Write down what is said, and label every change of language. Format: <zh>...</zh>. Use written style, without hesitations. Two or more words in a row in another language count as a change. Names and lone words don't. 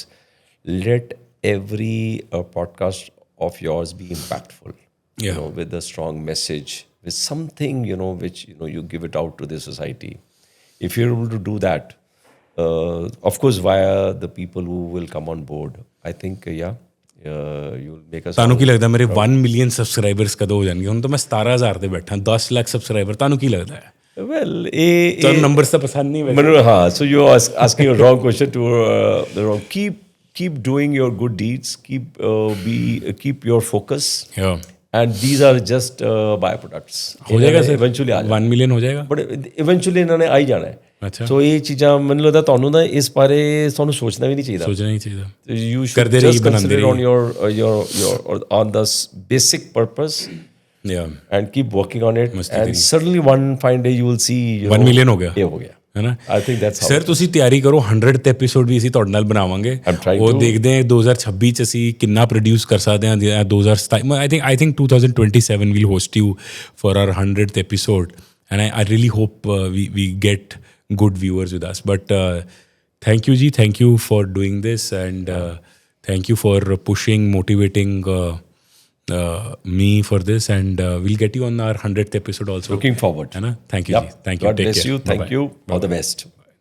<en>Let every podcast of yours be impactful. Yeah. With a strong message, with something which you give it out to the society. If you're able to do that, of course via the people who will come on board, I think you'll make us</en> <pa>ਤੁਹਾਨੂੰ ਕੀ ਲੱਗਦਾ ਮੇਰੇ 1</pa> <en>million subscribers</en> <pa>ਕਦੋਂ ਹੋ ਜਾਣਗੇ? ਹੁਣ ਤਾਂ ਮੈਂ 17000 ਤੇ ਬੈਠਾ, 10 ਲੱਖ ਸਬਸਕ੍ਰਾਈਬਰ, ਤੁਹਾਨੂੰ ਕੀ ਲੱਗਦਾ ਹੈ?</pa> <en>well</en> <pa>ਤੁਹਾਨੂੰ ਨੰਬਰਸ ਤਾਂ ਪਸੰਦ ਨਹੀਂ ਵੈਸੇ? ਮੈਨੂੰ ਹਾਂ,</pa> <en>so you're asking a wrong question to the wrong. Keep doing your good deeds, keep your focus. Yeah. And these are just byproducts.</en> <pa>ਹੋ ਜਾਏਗਾ ਸਰ?</pa> <en>Eventually ਆ</en> <pa>1 ਮਿਲੀਅਨ ਹੋ ਜਾਏਗਾ? ਬਟ ਇਵੈਂਚੁਅਲੀ ਇਹਨਾਂ ਨੇ ਆ ਹੀ ਜਾਣਾ ਹੈ. ਅੱਛਾ। ਸੋ ਇਹ ਚੀਜ਼ਾਂ ਮੈਨੂੰ ਲੱਗਦਾ ਤੁਹਾਨੂੰ ਨਾ ਇਸ ਬਾਰੇ ਤੁਹਾਨੂੰ ਸੋਚਣਾ ਵੀ ਨਹੀਂ ਚਾਹੀਦਾ. ਸੋਚਣਾ ਨਹੀਂ ਚਾਹੀਦਾ.</pa> <en>You should</en> <pa>ਕਰਦੇ ਰਹੀ,</pa> <en>just</en> <pa>ਬਣਾਉਂਦੇ</pa> <en>consider on</en> <pa>ਰਹੀ।</pa> <en>your on the basic purpose Yeah. and keep working on it.</en> <pa>ਮਸਤੀ</pa> <en>And</en> <pa>ਕਰੀ।</pa> <en>suddenly one fine day you will see</en> <pa>1 ਮਿਲੀਅਨ ਹੋ ਗਿਆ। ਇਹ ਹੋ ਗਿਆ ਹੈ ਨਾ?</pa> <en>I think that's how.</en> <pa>ਸਰ ਤੁਸੀਂ ਤਿਆਰੀ ਕਰੋ, 100th ਐਪੀਸੋਡ ਵੀ ਅਸੀਂ ਤੁਹਾਡੇ ਨਾਲ ਬਣਾਵਾਂਗੇ।</pa> <en>I'm trying</en> <pa>ਉਹ</pa> <en>to।</en> <pa>ਦੇਖਦੇ ਹਾਂ 2026 ਚ ਅਸੀਂ ਕਿੰਨਾ ਪ੍ਰੋਡਿਊਸ ਕਰ ਸਕਦੇ ਹਾਂ।</pa> <en>2027 I think 2027 we'll host you for our 100th episode, and I really hope we get good viewers with us. But thank you ji, thank you for doing this, and thank you for pushing, motivating me for this, and we'll get you on our 100th episode also. Looking forward.</en> <hi>है ना?</hi> <en>Thank you ji, thank you. God Take bless care. you. Thank Bye-bye. you. All the best.</en>